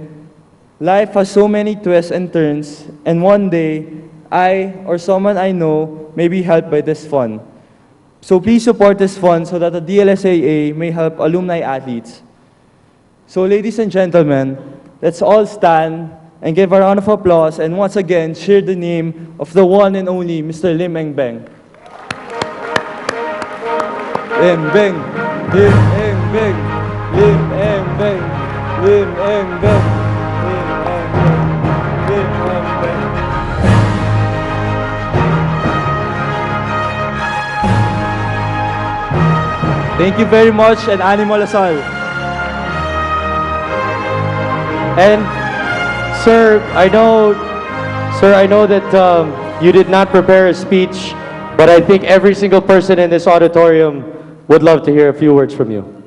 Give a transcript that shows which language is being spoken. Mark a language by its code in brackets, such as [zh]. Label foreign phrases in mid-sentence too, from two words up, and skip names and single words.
[en] Life has so many twists and turns, and one day, I or someone I know may be helped by this fund. So please support this fund so that the DLSAA may help alumni athletes. So ladies and gentlemen, let's all stand and give a round of applause and once again cheer the name of the one and only Mr. Lim Eng Beng. Lim Beng, Lim Eng Beng, Lim Eng Beng, Lim Eng Beng, Lim Eng Beng, Lim Eng Beng. Thank you very much and Animal Asal. And sir, I know that you did not prepare a speech, but I think every single person in this auditorium would love to hear a few words from you.